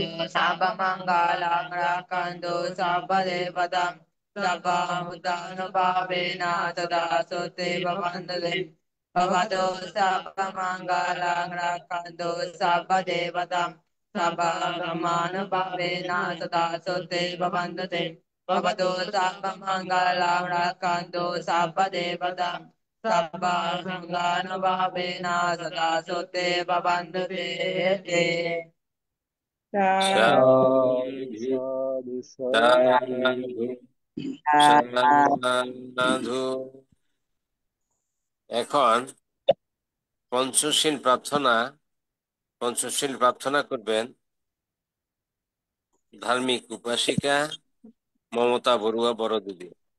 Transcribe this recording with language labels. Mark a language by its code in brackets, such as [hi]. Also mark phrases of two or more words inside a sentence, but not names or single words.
[pi] सर्वमङ्गलं रक्षन्तु सर्वदेवतां सर्वभूतानुभावेन सदा सुते भवन्तु भवतु सर्वमङ्गलं रक्षन्तु सर्वदेवतां सर्वब्रह्मानुभावेन सदा सुते भवन्तु ते भवतु सर्वमङ्गलं रक्षन्तु सर्वदेवतां सर्वसङ्गानुभावेन सदा सुते भवन्तु ते [bn] সাধু সাধু সাধু সাধু সাধু। সাধু। এখন পঞ্চশীল প্রার্থনা করবেন ধার্মিক উপাসিকা মমতা বড়ুয়া বড় দিদি।